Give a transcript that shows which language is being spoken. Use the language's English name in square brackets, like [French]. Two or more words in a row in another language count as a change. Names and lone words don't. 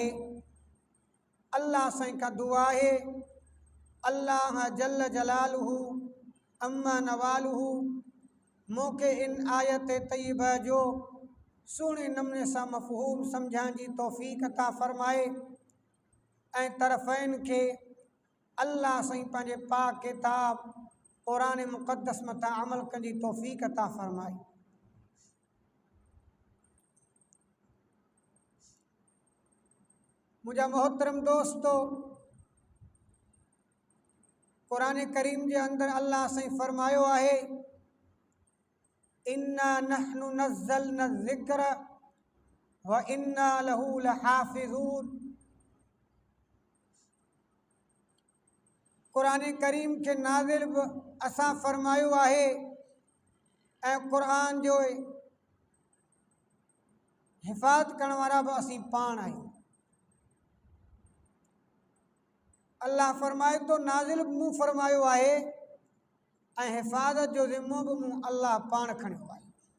[Sindhi] अल्लाह सां का दुआ है, अल्लाह [Arabic] جل جلاله وعم نواله [Sindhi] मूंखे इन आयत तय्यबा जो सुहिणे नमूने सां मफ़हूम सम्झण जी तौफ़ीक़ अता फ़रमाए ऐं तरफ़ैन खे अल्लाह साईं पंहिंजे पाक किताब क़ुरान मुक़द्दस मथां अमल करण जी तौफ़ीक़ अता फ़रमाए। मुझा मोहतरम दोस्तों, कुरान करीम के अंदर अल्लाह साईं फरमायो आहे, [Arabic] إنا نحن نزلنا الذكر وإنا له لحافظون. [Sindhi] क़ुरान करीम के नाज़िल असां फ़रमायो आहे ऐं क़ुरान जो हिफ़ाज़त करण वारा भी असीं पाण आहियूं। अल्लाह फ़रमाए तो नाज़िल मूं फ़रमायो आहे ऐं हिफ़ाज़त जो ज़िम्मो भी मूं अल्लाह पाण खणियो आहे।